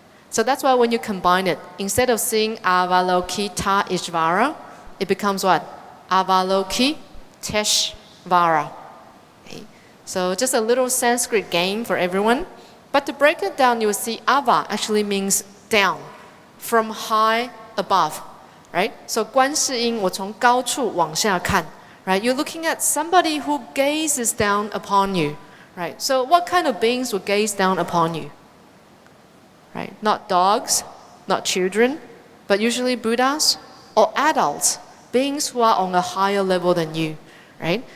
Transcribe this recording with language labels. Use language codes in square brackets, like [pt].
[en] So that's why when you combine it, instead of saying Avalokiteshvara, it becomes what? Avalokiteshvara. Okay. So just a little Sanskrit game for everyone. But to break it down, you will see Ava actually means down, from high above, right? [zh] So 观世音我从高处往下看, right? [en] You're looking at somebody who gazes down upon you, right? So what kind of beings would gaze down upon you? Right? Not dogs, not children, but usually Buddhas or adults, beings who are on a higher level than you, right?